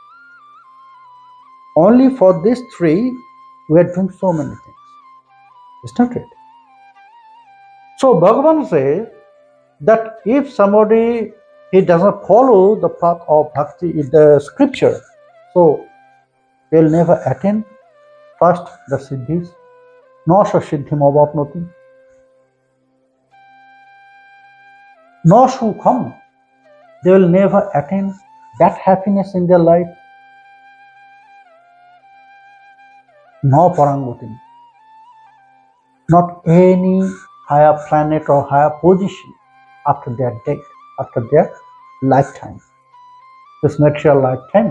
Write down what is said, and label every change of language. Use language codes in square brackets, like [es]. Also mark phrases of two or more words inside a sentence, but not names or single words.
[en] Only for these three, we are doing so many things. Isn't it? So Bhagavan says that if somebody he doesn't follow the path of bhakti in the scripture, so they'll never attain first the siddhis, [sa] न स सिद्धिम् अवाप्नोति, न सुखम्, [en] they will never attain that happiness in their life, [sa] न पराम् गतिम्, [en] not any higher planet or higher position after their death, after their lifetime, this material lifetime.